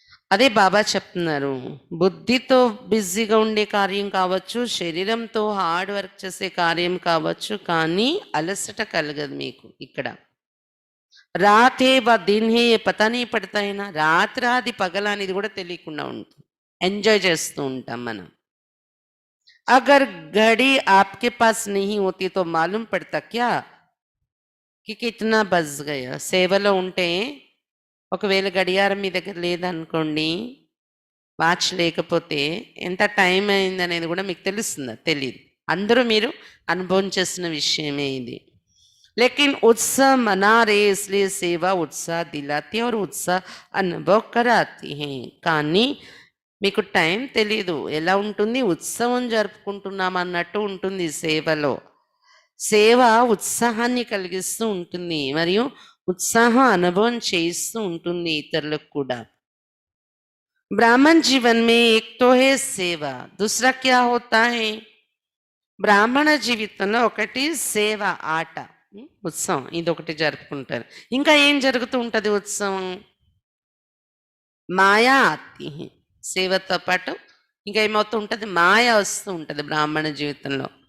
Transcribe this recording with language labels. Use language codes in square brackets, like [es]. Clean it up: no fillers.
[te] అదే బాబా చెప్తున్నారు, బుద్ధితో బిజీగా ఉండే కార్యం కావచ్చు, శరీరంతో హార్డ్ వర్క్ చేసే కార్యం కావచ్చు, కానీ అలసట కలగదు మీకు ఇక్కడ. [hi] రాతే వ దిన్ హే పతానీ పడతాయినా, [te] రాత్రాది పగల అనేది కూడా తెలియకుండా ఉంటుంది, ఎంజాయ్ చేస్తూ ఉంటాం మనం. [hi] अगर घड़ी आपके पास नहीं होती तो मालूम पड़ता क्या కి కితనా బజ్ గయా. [te] సేవలో ఉంటే ఒకవేళ గడియారం మీ దగ్గర లేదనుకోండి, వాచ్ లేకపోతే ఎంత టైం అయిందనేది కూడా మీకు తెలుస్తుందా? తెలీదు. అందరూ మీరు అనుభవం చేసిన విషయమే ఇది. [hi] लेकिन उत्साह मना रहे इसलिए सेवा उत्साह दिलाती है और उत्साह अनुभव कराती है. [te] కానీ మీకు టైం తెలీదు, ఎలా ఉంటుంది, ఉత్సవం జరుపుకుంటున్నాం అన్నట్టు ఉంటుంది సేవలో. సేవ ఉత్సాహాన్ని కలిగిస్తూ ఉంటుంది మరియు ఉత్సాహం అనుభవం చేయిస్తూ ఉంటుంది ఇతరులకు కూడా. [hi] ब्राह्मण जीवन में एक तो है सेवा, दूसरा क्या होता है? [te] బ్రాహ్మణ జీవితంలో ఒకటి సేవ, ఆట, ఉత్సవం, ఇదొకటి జరుపుకుంటారు. ఇంకా ఏం జరుగుతూ ఉంటుంది ఉత్సవం? [hi] మాయా ఆతి హై. [te] సేవతో పాటు ఇంకా ఏమవుతూ ఉంటుంది? మాయ వస్తూ ఉంటుంది బ్రాహ్మణ జీవితంలో.